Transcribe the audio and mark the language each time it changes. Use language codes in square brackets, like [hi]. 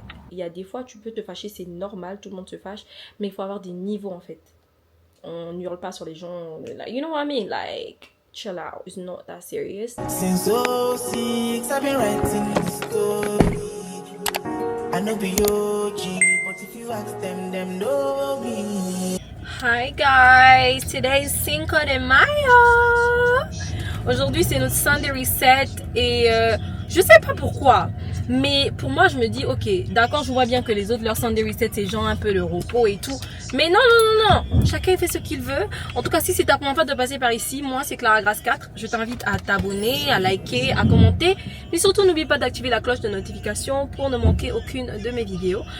[fr] Il y a des fois, tu peux te fâcher, c'est normal, tout le monde se fâche, mais il faut avoir des niveaux en fait. On hurle pas sur les gens, [en] like, you know what I mean? Like, chill out, it's not that serious. Since 06, I've been writing this story. I know be OG, but if you ask them know me. Hi guys, today is Cinco de Mayo. [fr] Aujourd'hui c'est notre Sunday Reset et je sais pas pourquoi, mais pour moi je me dis ok, d'accord, je vois bien que les autres leur Sunday Reset c'est genre un peu le repos et tout, mais non, chacun fait ce qu'il veut. En tout cas, si c'est ta première fois de passer par ici, moi c'est Clara Grace 4, je t'invite à t'abonner, à liker, à commenter, mais surtout n'oublie pas d'activer la cloche de notification pour ne manquer aucune de mes vidéos.